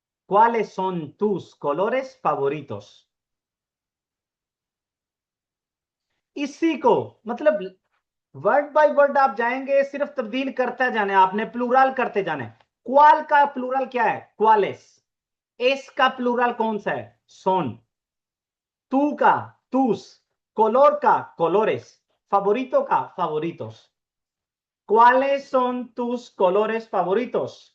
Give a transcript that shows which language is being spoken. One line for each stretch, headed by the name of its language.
Spanish: ¿Cuáles son tus colores favoritos?
Hindi: इसी को मतलब वर्ड बाय वर्ड आप जाएंगे, सिर्फ तब्दील करते जाने, आपने प्लूरल करते जाने। क्वाल का प्लूरल क्या है? क्वालेस। एस का प्लूरल कौन सा है? सोन। तू का तूस, color का colores, favorito का favoritos.
Spanish: ¿Cuáles son tus colores favoritos?